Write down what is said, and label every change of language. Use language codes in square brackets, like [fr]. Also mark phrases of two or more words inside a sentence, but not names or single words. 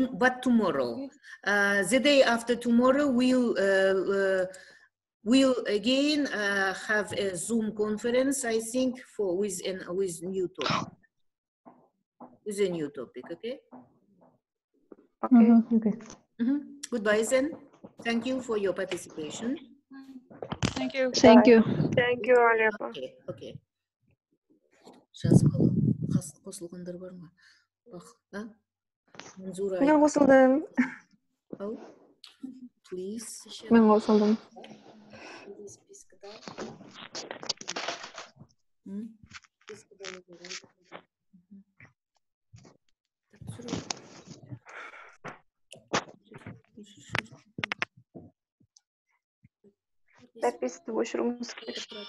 [en] but tomorrow, the day after tomorrow, we'll again have a Zoom conference, I think, with new topic, with a new topic. Okay. Okay. Okay. Goodbye, then. Thank you for your participation. Thank you. Thank you. Thank you, Aliyapa. Okay. Okay. [kk] Жазып алып қосылғандар бар ма? Бақ, Манзура. Мен қосылдым. Ау, please. Мен қосылдым. Спискада. Записьті өшіруіміз керек.